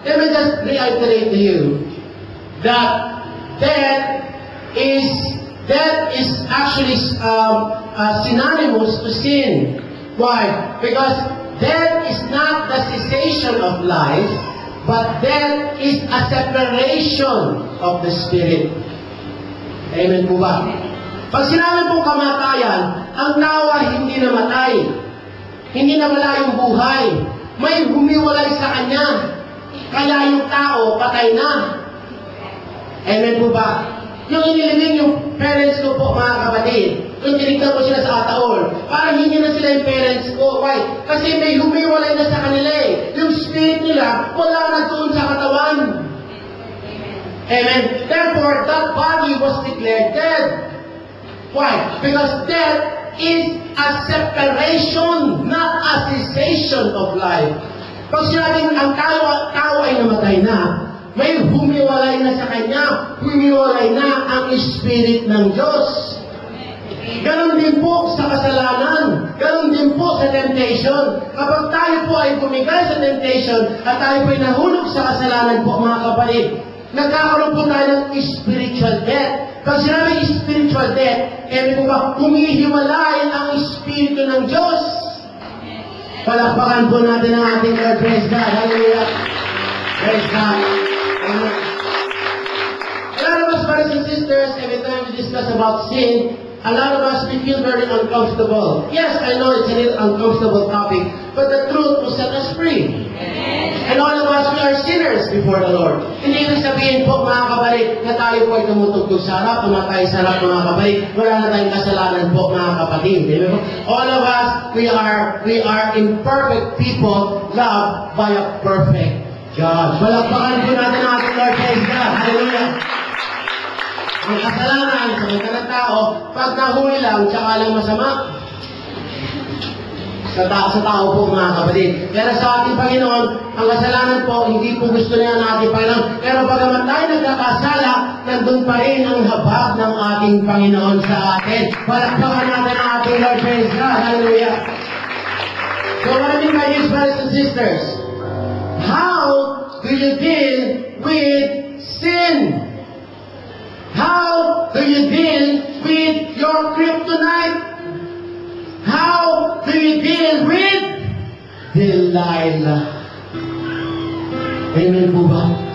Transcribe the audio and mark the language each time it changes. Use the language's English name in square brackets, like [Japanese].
[English] Let me just reiterate to you that death is actually synonymous to sin. Why? Because death is not the cessation of life, but death is a separation of the spirit. [Filipino] Amen po ba? Pag sinabi pong kamatayan, ang tao ay hindi namatay. Hindi nawala yung buhay. May humiwalay sa kanya. Kaya yung tao, patay na. Amen po ba? Yung inilibing yung parents ko po, mga kapatid, yung tinignan ko sila sa ataol, parang hindi na sila yung parents ko. Why? Kasi may humiwalay na sa kanila eh. Yung spirit nila, wala na doon sa katawan. Amen. [English] Therefore, that body was declared dead. Why? Because death is a separation, not a cessation of life. [Filipino] Pag sinabing ang tao ay namatay na, may humiwalay na sa kanya, humiwalay na ang Spirit ng Diyos. Ganon din po sa kasalanan, ganon din po sa temptation. Kapag tayo po ay bumigay sa temptation at tayo po ay nahulog sa kasalanan po, mga kapatid, nagkakaroon po tayo ng spiritual death. Pag sinabi spiritual death, po ba, humihiwalay ang Espiritu ng Diyos. Palakpakan po natin ang ating Lord. [English] Praise God. Hallelujah. Praise God. Amen. A lot of us, brothers and sisters, every time we discuss about sin, a lot of us, we feel very uncomfortable. Yes, I know it's a little uncomfortable topic, but the truth will set us free. And all of us, we are sinners before the Lord. [Filipino] Hindi ibig sabihin po, mga kabalik, na tayo po ay tumutugtog sa harap, tumatay sa harap, mga kabalik. Wala na tayong kasalanan po, mga kapatid. [English] All of us, we are imperfect people loved by a perfect God. [Filipino] Palakpakan po natin ang ating Lord. [English] Praise God. Hallelujah. [Filipino] Ang kasalanan sa mga ng tao, pag nahuli lang, tsaka lang masama. Sa tao po, mga kapatid. Pero sa ating Panginoon, ang kasalanan po, hindi po gusto niya ng ating Panginoon. Pero pagamat tayo nagkakasala, nandun pa rin ang habag ng ating Panginoon sa atin. Palakpakan natin ang ating Lord. [English] Praise God. Hallelujah. So what I mean by this, brothers and sisters, how do you deal with sin? How do you deal with your kryptonite? How do you deal with Delilah? [Filipino] Amen po ba?